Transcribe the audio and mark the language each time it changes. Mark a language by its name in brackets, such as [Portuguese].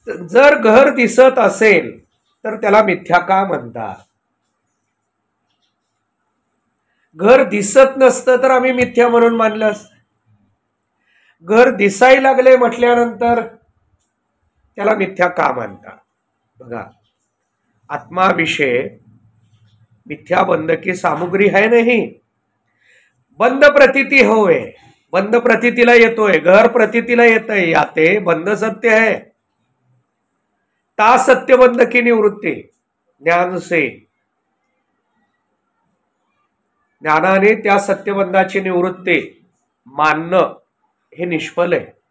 [Marathi] जर घर दिसत असेल तर त्याला मिथ्या का म्हणतात? घर दिसत नसतं तर आम्ही मिथ्या म्हणून मानलं असतं. घर दिसायला लागले म्हटल्यानंतर त्याला मिथ्या का मानतात? [Hindi] बघा, आत्माविषय मिथ्या बंध की सामुग्री है नहीं. [Marathi] बंद प्रतीती होय, बंद प्रतीतीला येतोय, घर प्रतीतीला येतंय, [Hindi] याते बंद सत्य है. ता सत्य बंध की निवृत्ती ज्ञान से, [Marathi] ज्ञानाने त्या सत्यबंधाची निवृत्ती मानणं हे निष्फल आहे.